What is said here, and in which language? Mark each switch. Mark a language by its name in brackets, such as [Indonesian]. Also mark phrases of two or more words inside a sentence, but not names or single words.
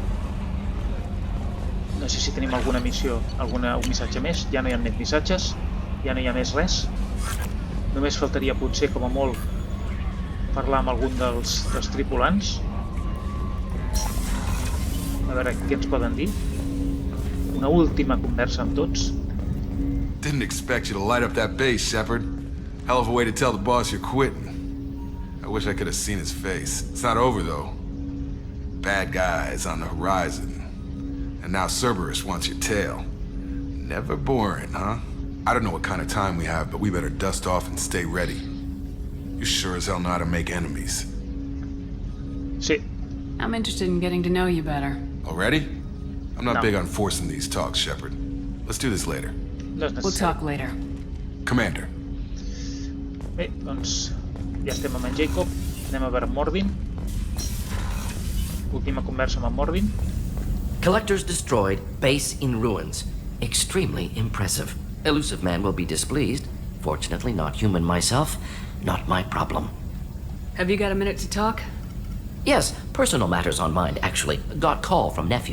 [Catalan] No sé si tenim alguna missió, un missatge més. Ja no hi ha més missatges, ja no hi ha més res. Només faltaria potser, com a molt, parlar amb algun dels tripulants. A veure què ens poden dir. Una última conversa amb tots. [English] Didn't expect you to light up that base, Shepard. Hell of a way to tell the boss you're quitting. I wish I could have seen his face. It's not over, though. Bad guys on the horizon. And now Cerberus wants your tail. Never boring, huh? I don't know what kind of time we have, but we better dust off and stay ready. You sure as hell know how to make enemies. [Catalan] Sí. [English] I'm interested in getting to know you better. Already? I'm not [Catalan] No. [English] big on forcing these talks, Shepard. Let's do this later. [Catalan] No és [English] We'll [Catalan] necessari. [English] talk later. Commander. [Catalan] Bé, doncs ja estem amb en Jacob. Anem a veure Mordin. Última conversa amb en Mordin. [English] Collectors destroyed, base in ruins. Extremely impressive. Elusive man will be displeased. Fortunately, not human myself. Not my problem. Have you got a minute to talk? Yes, personal matters on mind, actually. Got call from nephew.